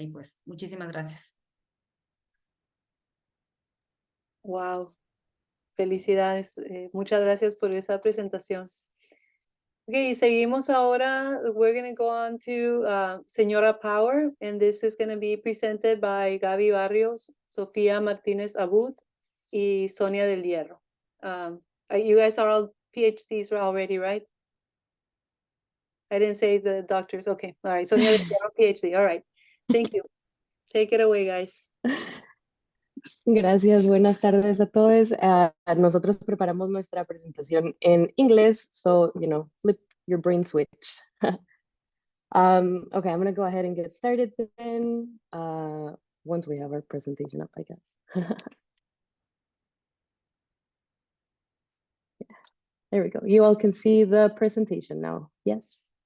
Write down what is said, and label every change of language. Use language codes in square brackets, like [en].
[es] Y pues muchísimas gracias. Wow, felicidades. Muchas gracias por esa presentación. Okay, seguimos ahora. [en] We're going to go on to Señora Power, and this is going to be presented by Gaby Barrios, Sofía Martínez Abud, y Sonia del Hierro. You guys are all PhDs already, right? I didn't say the doctors. Okay, all right. Sonia del Hierro, PhD. All right. Thank you. Take it away, guys. [es] Gracias, buenas tardes a todos. Nosotros preparamos nuestra presentación en inglés, [en] so, flip your brain switch. Okay, I'm going to go ahead and get started then, once we have our presentation up, I guess. There we go. You all can see the presentation now, yes?